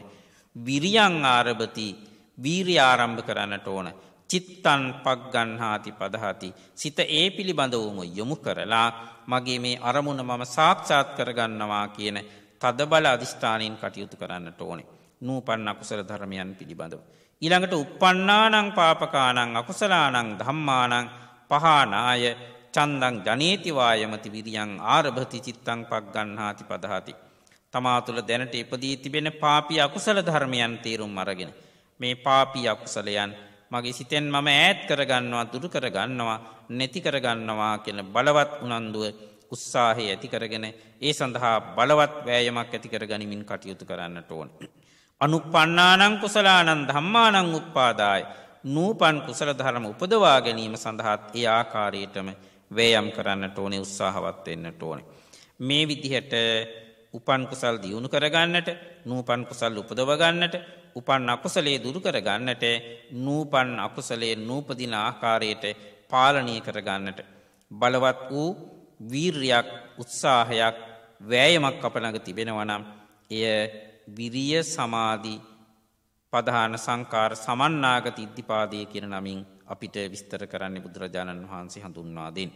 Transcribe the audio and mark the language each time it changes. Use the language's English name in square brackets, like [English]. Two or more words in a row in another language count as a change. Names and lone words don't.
[Pali] විරියං ආරභති. [Sinhala] වීරිය ආරම්භ කරන්නට ඕන. [Pali] චිත්තං පග්ගණ්හාති පදහති. [Sinhala] සිත ඒ පිළිබඳවම යොමු කරලා මගේ මේ අරමුණ මම සාක්ෂාත් කරගන්නවා කියන තදබල අධිෂ්ඨානයෙන් කටයුතු කරන්නට ඕනේ. නූපන් අකුසල ධර්මයන් පිළිබඳව. ඊළඟට [Pali] uppannānaṁ pāpakānaṁ akusalaanaṁ dhammānaṁ පහානාය චන්දං ජනේති වායමති විරියං ආරභති චිත්තං පග්ගණ්හාති පදහති. [Sinhala] තමා තුළ දැනට ඉපදී තිබෙන පාපී අකුසල ධර්මයන් තේරුම් අරගෙන මේ පාපී අකුසලයන් මගේ සිතෙන් මම ඈත් කරගන්නවා, දුරු කරගන්නවා, නැති කරගන්නවා කියන බලවත් උනන්දුව, උත්සාහය ඇති කරගෙන ඒ සඳහා බලවත් වෑයමක් ඇති කරගනිමින් කටයුතු කරන්නට ඕන. [Pali] අනුප්පන්නානං කුසලානං ධම්මානං උප්පාදාය. [Sinhala] නූපන් කුසල ධර්ම උපදවා ගැනීම සඳහාත් ඒ ආකාරයටම වෑයම් කරන්නට ඕනේ, උත්සාහවත් වෙන්නට ඕනේ. මේ විදිහට උපන් කුසල් දියුණු කරගන්නට, නූපන් කුසල් උපදව ගන්නට, උපන් අකුසලයේ දුරු කරගන්නට, නූපන් අකුසලයේ නූපදින ආකාරයට පාලනය කරගන්නට බලවත් වූ වීර්යයක්, උත්සාහයක්, වෑයමක් අප ළඟ තිබෙනවා නම් එය විරිය සමාධි ප්‍රධාන සංකාර සමන්නාගත ඉද්ධිපාදයේ කියන නමින් අපිට විස්තර කරන්නේ බුදුරජාණන් වහන්සේ හඳුන්වා දෙන්නේ.